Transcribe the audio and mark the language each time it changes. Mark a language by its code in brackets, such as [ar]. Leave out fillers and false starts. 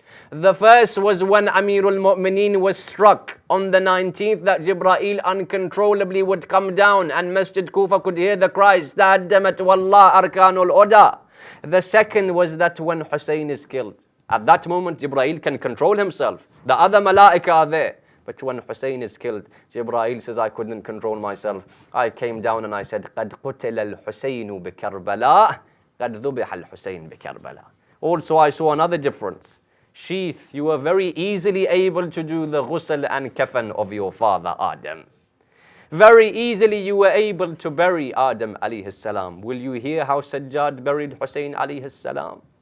[en] The first was when Amirul Mu'mineen was struck on the 19th, that Jibreel uncontrollably would come down and Masjid Kufa could hear the cries, [ar] Ta'addamat wallah arkanul oda. [en] The second was that when Hussein is killed. At that moment, Jibreel can control himself. The other malaika are there. But when Hussein is killed, Jibreel says, I couldn't control myself. I came down and I said, [ar] قَدْ قُتِلَ الْحُسَيْنُ بِكَرْبَلَاء قَدْ ذُبِحَ الْحُسَيْنُ بِكَرْبَلَاء. [en] Also, I saw another difference. Sheikh, you were very easily able to do the ghusl and kafan of your father Adam. Very easily you were able to bury Adam alayhi salam. Will you hear how Sajjad buried Hussein alayhi salam?